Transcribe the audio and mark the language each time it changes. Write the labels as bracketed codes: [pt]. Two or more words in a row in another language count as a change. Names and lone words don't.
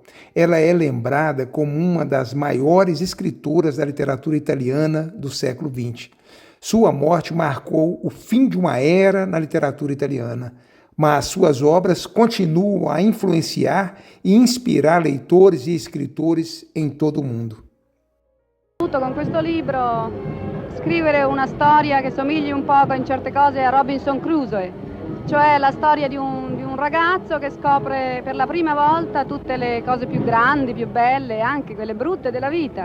[pt] Ela é lembrada como uma das maiores escritoras da literatura italiana do século XX. Sua morte marcou o fim de uma era na literatura italiana, mas suas obras continuam a influenciar e inspirar leitores e escritores em todo o mundo. [it] Con questo libro scrivere una storia che somigli un poco in certe cose a Robinson Crusoe, cioè la storia di un ragazzo che scopre per la prima volta tutte le cose più grandi, più belle, anche quelle brutte della vita.